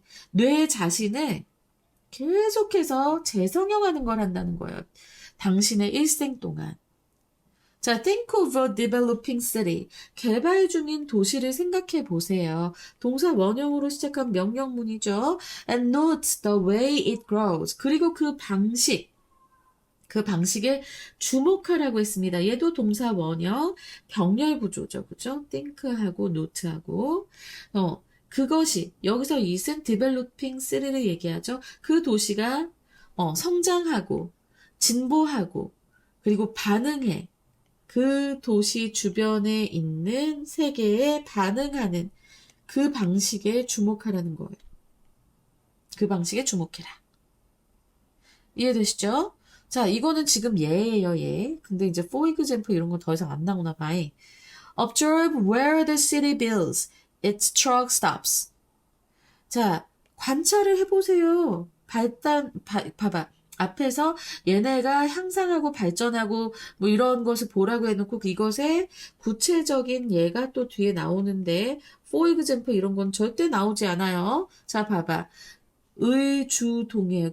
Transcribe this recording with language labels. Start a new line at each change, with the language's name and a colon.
Korean: 뇌 자신을 계속해서 재성형하는 걸 한다는 거예요. 당신의 일생 동안. 자,
English: think of a developing city.
Korean: 개발 중인 도시를 생각해 보세요. 동사 원형으로 시작한 명령문이죠.
English: And note the way it grows.
Korean: 그리고 그 방식에 주목하라고 했습니다. 얘도 동사 원형, 병렬 구조죠. 그죠? think하고 note하고. 그것이, 여기서 it은 developing city를 얘기하죠. 그 도시가, 성장하고, 진보하고, 그리고 반응해. 그 도시 주변에 있는 세계에 반응하는 그 방식에 주목하라는 거예요. 그 방식에 주목해라. 이해되시죠? 자, 이거는 지금 예예요, 예. 근데 이제
English: for example
Korean: 이런 건 더 이상 안 나오나 봐요.
English: Observe where the city builds its truck stops.
Korean: 자, 관찰을 해보세요. 봐봐. 앞에서 얘네가 향상하고 발전하고 뭐 이런 것을 보라고 해놓고 이것의 구체적인 예가 또 뒤에 나오는데
English: for example
Korean: 이런 건 절대 나오지 않아요. 자, 봐봐. 의주동이에요.